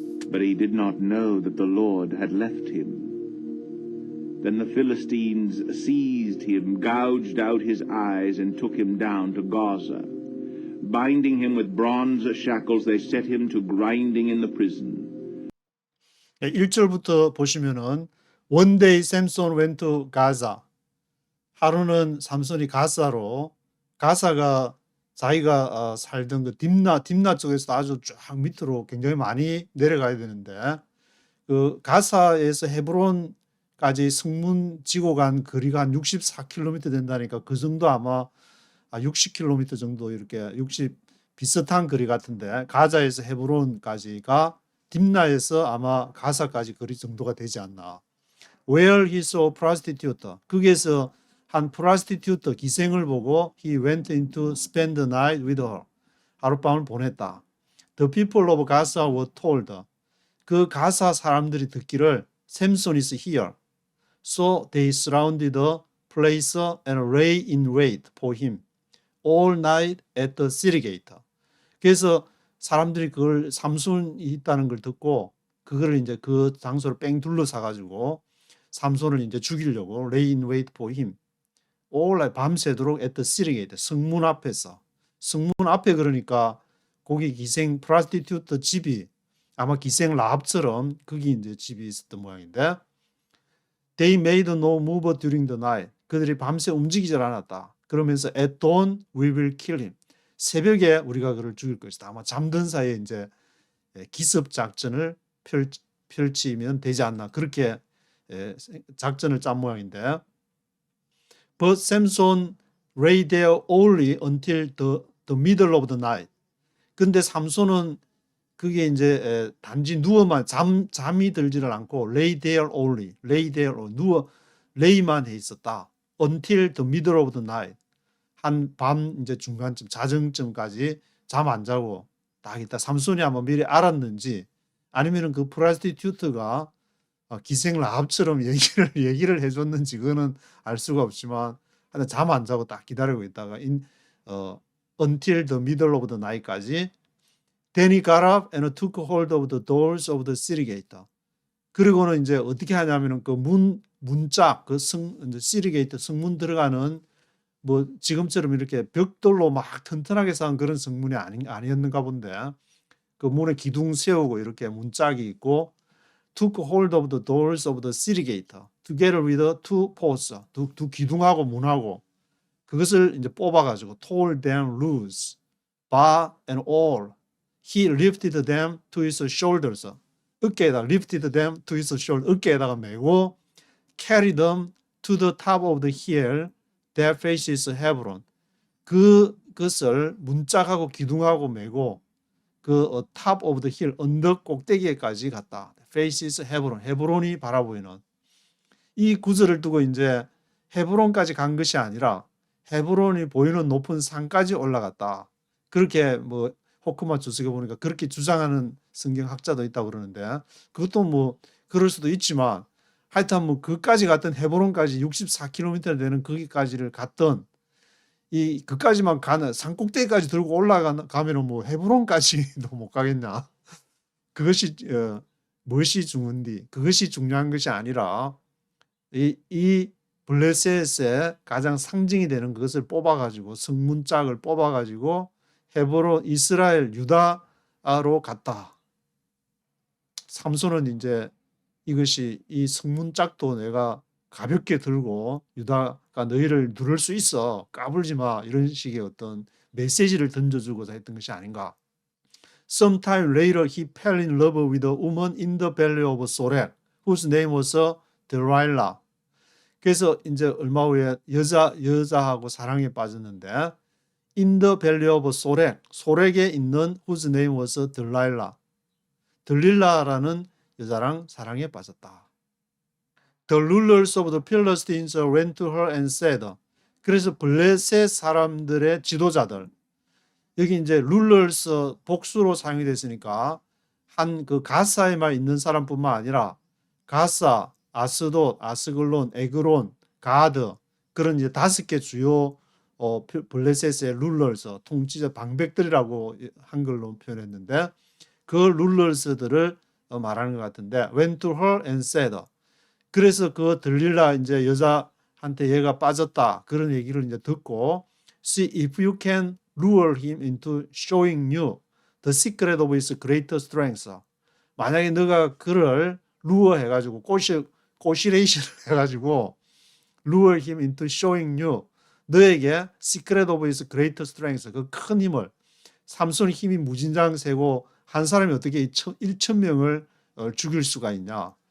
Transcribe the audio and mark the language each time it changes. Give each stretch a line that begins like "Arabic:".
English: But he did not know that the Lord had left him. Then the Philistines seized him, gouged out his eyes, and took him down to Gaza. Binding him with bronze shackles, they set him to grinding in the prison.
Korean: 1절부터 보시면은
English: One day Samson went to Gaza.
Korean: 하루는 삼손이 가사로, 가사가 자기가 살던 그 딥나 쪽에서 아주 쫙 밑으로 굉장히 많이 내려가야 되는데, 그 가사에서 헤브론까지 성문 지고 간 거리가 한 64km 된다니까 그 정도 아마 60km 정도 이렇게 60 비슷한 거리 같은데 가자에서 헤브론까지가 딥나에서 아마 가사까지 거리 정도가 되지 않나.
English: Where he saw a prostitute.
Korean: 거기에서 한 prostitute 기생을 보고
English: he went in to spend the night with her.
Korean: 하룻밤을 보냈다.
English: The people of Gaza were told.
Korean: 그 가사 사람들이 듣기를
English: Samson is here. So they surrounded the place and lay in wait for him all night at the city gate.
Korean: 그래서 사람들이 그걸 삼손이 있다는 걸 듣고 그거를 이제 그 장소를 뺑 둘러싸 가지고 삼손을 이제 죽이려고
English: lay in wait for him. all night
Korean: 밤새도록
English: at the city gate
Korean: 성문 앞에서 성문 앞에 그러니까 거기 기생 프라스티튜트 집이 아마 기생 라합처럼 거기 이제 집이 있었던 모양인데
English: They made no move during the night.
Korean: 그들이 밤새 움직이질 않았다. 그러면서
English: at dawn we will kill him.
Korean: 새벽에 우리가 그를 죽일 것이다. 아마 잠든 사이에 이제 기습 작전을 펼치면 되지 않나. 그렇게 작전을 짠 모양인데
English: But Samson lay there only until the middle of the night.
Korean: 근데 삼손은 그게 이제 단지 누워만 잠이 들지를 않고
English: lay there only,
Korean: 누워 lay만 해 있었다.
English: Until the middle of the night.
Korean: 한 밤 이제 중간쯤 자정쯤까지 잠 안 자고 딱 있다. 삼손이 아마 미리 알았는지 아니면은 그 프라스티튜트가 기생 라합처럼 얘기를 해줬는지 그거는 알 수가 없지만 하여튼 잠 안 자고 딱 기다리고 있다가
English: until the middle of the night
Korean: 까지
English: Then he got up and took hold of the doors of the city gate.
Korean: 그리고는 이제 어떻게 하냐면은 그 문짝 그 이제 city gate 성문 들어가는 뭐 지금처럼 이렇게 벽돌로 막 튼튼하게 쌓은 그런 성문이 아니었는가 본데 그 문에 기둥 세우고 이렇게 문짝이 있고
English: took hold of the doors of the city gate together with the two posts
Korean: 두 기둥하고 문하고 그것을 이제 뽑아가지고
English: tore them loose bar and all he lifted them to his shoulders
Korean: 어깨에다
English: lifted them to his shoulder
Korean: 어깨에다가 메고
English: carried them to the top of the hill that faces Hebron
Korean: 그것을 문짝하고 기둥하고 메고 그
English: top of the hill
Korean: 언덕 꼭대기에까지 갔다.
English: faces Hebron
Korean: 헤브론이 바라보이는 이 구절을 두고 이제 헤브론까지 간 것이 아니라 헤브론이 보이는 높은 산까지 올라갔다. 그렇게 뭐 호크마 주석에 보니까 그렇게 주장하는 성경학자도 있다고 그러는데 그것도 뭐 그럴 수도 있지만 하여튼 뭐 그까지 갔던 헤브론까지 64km 되는 거기까지를 갔던 이 그까지만 가는 산 꼭대기까지 들고 올라가면은 뭐 헤브론까지도 못 가겠냐. 그것이 무엇이 중요한디 그것이 중요한 것이 아니라 이 블레셋의 가장 상징이 되는 것을 뽑아가지고 성문짝을 뽑아가지고 헤브론 이스라엘 유다로 갔다. 삼손은 이제 이것이 이 성문짝도 내가 가볍게 들고 유다가 너희를 누를 수 있어 까불지 마 이런 식의 어떤 메시지를 던져주고자 했던 것이 아닌가.
English: Sometime later he fell in love with a woman in the valley of Sorek whose name was Delilah.
Korean: 그래서 이제 얼마 후에 여자하고 사랑에 빠졌는데
English: in the valley of Sorek
Korean: 소렉에 있는
English: whose name was Delilah.
Korean: 들릴라라는 여자랑 사랑에 빠졌다.
English: The rulers of the Philistines went to her and said.
Korean: 그래서 블레셋 사람들의 지도자들 여기 이제 rulers 복수로 사용이 됐으니까 한 그 가사에만 있는 사람뿐만 아니라 가사, 아스돗, 아스글론, 에그론, 가드 그런 이제 5개 주요 블레셋의 rulers 통치자 방백들이라고 한글로 표현했는데 그 rulers들을 말하는 것 같은데
English: went to her and said.
Korean: 그래서 그 들릴라 이제 여자한테 얘가 빠졌다 그런 얘기를 이제 듣고
English: see if you can lure him into showing you the secret of his greater strength.
Korean: 만약에 너가 그를 lure 해가지고 꼬시레이션 해가지고
English: lure him into showing you
Korean: 너에게
English: secret of his greater strength
Korean: 그 큰 힘을 삼손의 힘이 무진장세고 한 사람이 어떻게 1,000명을 죽일 수가 있냐.